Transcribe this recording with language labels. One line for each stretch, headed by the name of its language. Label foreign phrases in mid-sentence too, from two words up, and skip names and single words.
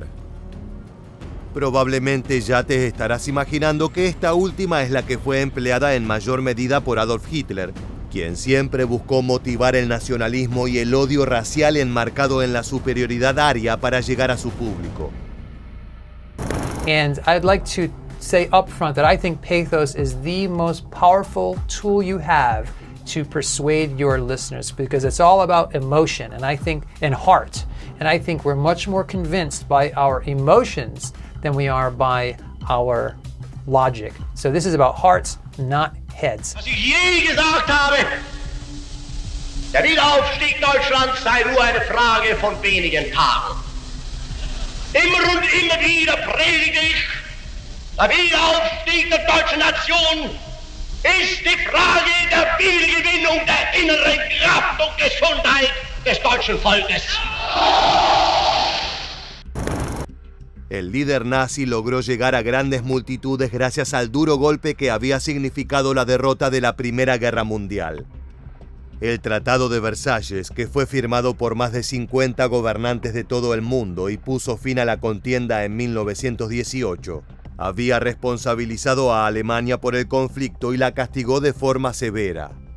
Spanish: Probablemente ya te estarás imaginando que esta última es la que fue empleada en mayor medida por Adolf Hitler, quien siempre buscó motivar el nacionalismo y el odio racial enmarcado en la superioridad aria para llegar a su público.
English: And I'd like to say up front that I think pathos is the most powerful tool you have to persuade your listeners, because it's all about emotion and heart. And I think we're much more convinced by our emotions than we are by our logic. So this is about hearts, not heads.
German: Was ich je gesagt habe, der Wiederaufstieg Deutschlands sei nur eine Frage von wenigen Tagen. Immer und immer wieder predige ich, der Wiederaufstieg der deutschen Nation ist die Frage der Wiedergewinnung der inneren Kraft und Gesundheit des deutschen Volkes.
Spanish: El líder nazi logró llegar a grandes multitudes gracias al duro golpe que había significado la derrota de la Primera Guerra Mundial. El Tratado de Versalles, que fue firmado por más de 50 gobernantes de todo el mundo y puso fin a la contienda en 1918, había responsabilizado a Alemania por el conflicto y la castigó de forma severa.